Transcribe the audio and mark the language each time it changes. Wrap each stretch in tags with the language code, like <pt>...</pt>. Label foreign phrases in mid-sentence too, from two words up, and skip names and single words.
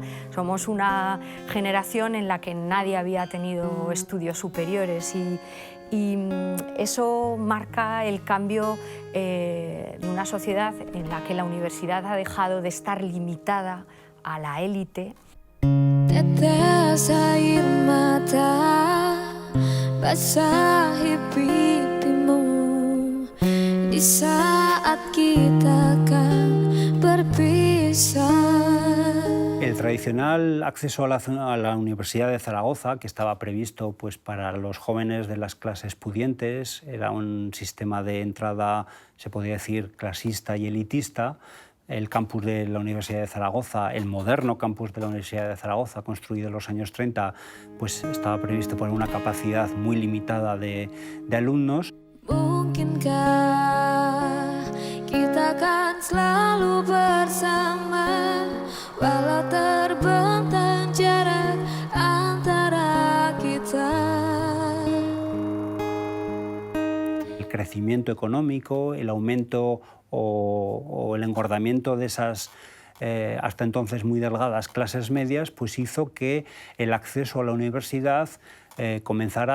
<es>Somos una generación en la que nadie había tenido estudios superiores y eso marca el cambio de una sociedad en la que la universidad ha dejado de estar limitada a la élite.</es> <id>Tetes air mata basahi pipimu di saat kita akan berpisah.</id> <es>El tradicional acceso a la Universidad de Zaragoza, que estaba previsto pues, para los jóvenes de las clases pudientes, era un sistema de entrada, se podría decir, clasista y elitista. El campus de la Universidad de Zaragoza, el moderno campus de la Universidad de Zaragoza, construido en los años 30, pues estaba previsto por una capacidad muy limitada de alumnos.</es> <id>Mungkinkah kita akan selalu bersama walau terbentang jarak antara kita.</id> <es>El crecimiento económico, el aumento o el engordamiento de esas hasta entonces muy delgadas clases medias, pues hizo que el acceso a la universidad comenzara</es>